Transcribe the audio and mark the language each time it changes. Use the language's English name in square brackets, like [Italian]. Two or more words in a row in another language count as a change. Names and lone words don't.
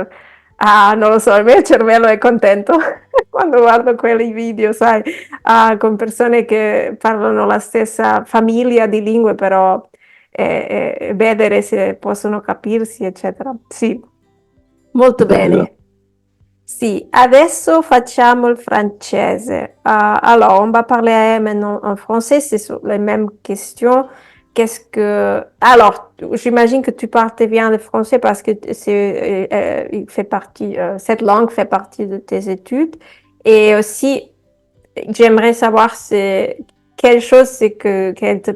[Italian] non lo so, il mio cervello è contento quando guardo quei video, sai, con persone che parlano la stessa famiglia di lingue, però vedere se possono capirsi, eccetera. Sì, molto Bello. bene. Sì, adesso facciamo il francese. [French] Alors, on va parler maintenant en français, c'est sur les mêmes questions. Qu'est-ce que... Alors, j'imagine que tu parles bien le français parce que il fait partie, cette langue fait partie de tes études. Et aussi, j'aimerais savoir quelle chose c'est qu'elle te...